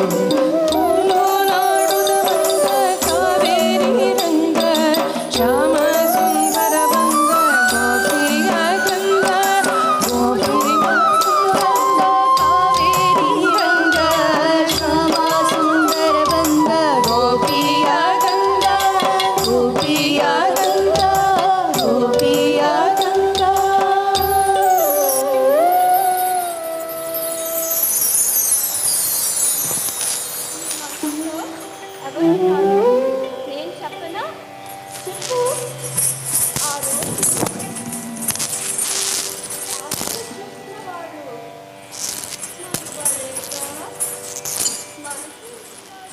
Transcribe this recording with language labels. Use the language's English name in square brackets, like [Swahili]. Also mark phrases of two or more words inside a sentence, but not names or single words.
[Kannada] ಕೋಲು ನಾಡುದ ಬಂದ ಕಾವೇರಿ ರಂಗ ಶ್ಯಾಮ ಸುಂದರ ಬಂದ ಗೋಪಿಯ ಗಂಧ ಗೋಪಿಯ ಬಂದ ಕಾವೇರಿ ರಂಗ ಶ್ಯಾಮ ಸುಂದರ ಬಂದ ಗೋಪಿಯ ಗಂಧ ಗೋಪಿಯ ಗಂಧ ಗೋಪಿಯ ಗಂಧ. [Telugu] నేను చెప్పనా చెప్పు ఆ రోజు అప్పుడు చెప్పినవాడు నాకు బలేగా మనసు ఇచ్చాడు.